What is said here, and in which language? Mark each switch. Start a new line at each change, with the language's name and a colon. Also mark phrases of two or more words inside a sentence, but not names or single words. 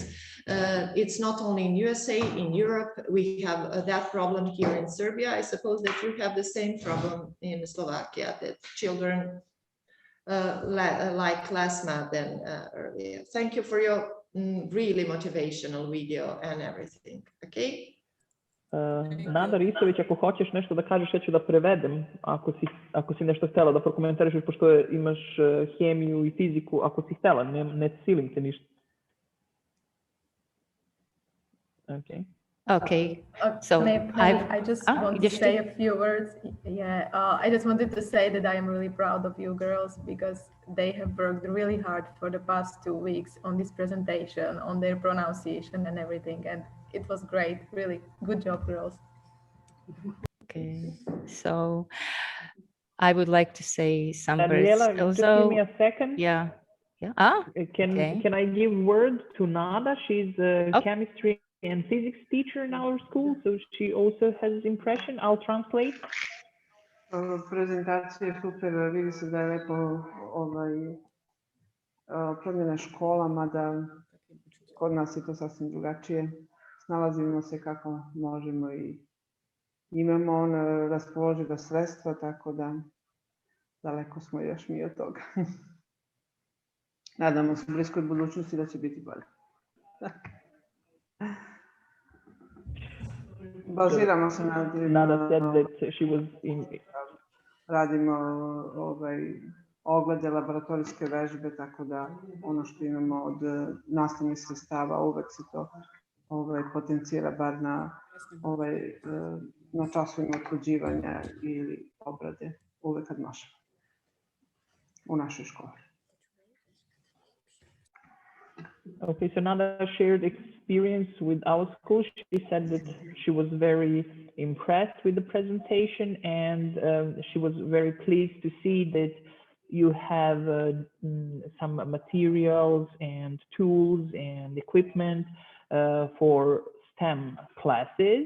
English: It's not only in USA, in Europe, we have that problem here in Serbia. I suppose that you have the same problem in Slovakia, that children like less math than earlier. Thank you for your really motivational video and everything. Okay?
Serbian: Nada Ristović, ako hoćeš nešto da kažeš, ja ću da prevedem, ako si nešto htela da prokomentariš, pošto imaš hemiju i fiziku, ako si htela, ne silim te ništa.
English: Okay. Okay. So I just want to say a few words. Yeah, I just wanted to say that I am really proud of you girls, because they have worked really hard for the past 2 weeks on this presentation, on their pronunciation and everything, and it was great. Really good job, girls. Okay. So I would like to say some words Daniela, just give me also. a second. Yeah. Yeah. Ah, okay. Can I give word to Nada? She's a chemistry and physics teacher in our school, so she also has impression. I'll translate.
Serbian: Prezentacija je super, vidi se da je lepo promjena škola, mada kod nas je to sasvim drugačije. Snalazimo se kako možemo i imamo raspoloživa sredstva, tako da daleko smo još mi od toga. Nadamo se u bliskoj budućnosti da će biti bolje. Baziramo se na
English: Nada said that she was in.
Serbian: Radimo oglede, laboratorijske vežbe, tako da ono što imamo od nastavnih sredstava uvek se to potencira bar na časovima utvrđivanja ili obrade, uvek kad možemo u našoj školi.
English: Okay, so Nada shared experience with our school. She said that she was very impressed with the presentation, and she was very pleased to see that you have some materials and tools and equipment for STEM classes.